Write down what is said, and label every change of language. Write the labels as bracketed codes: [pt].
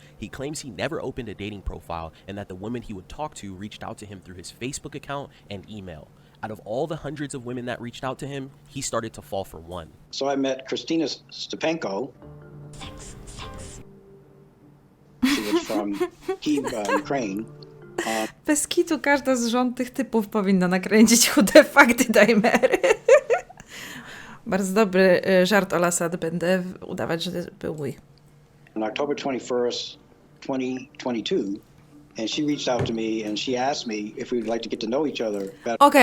[en] He claims he never opened a dating profile and that the women he would talk to reached out to him through his Facebook account and email. Out of all the hundreds of women that reached out to him, he started to fall for one. So I met Christina Stepanko. She was from Kyiv, Ukraine. [pl] Bez kitu każda z żon tych typów powinna nakręcić chude fakty Daimery. Bardzo dobry żart o Lasad. Będę udawać, że to był mój. [en] On October 21st, 2022, and she reached out to me and she asked me if we would like to get to know each other better.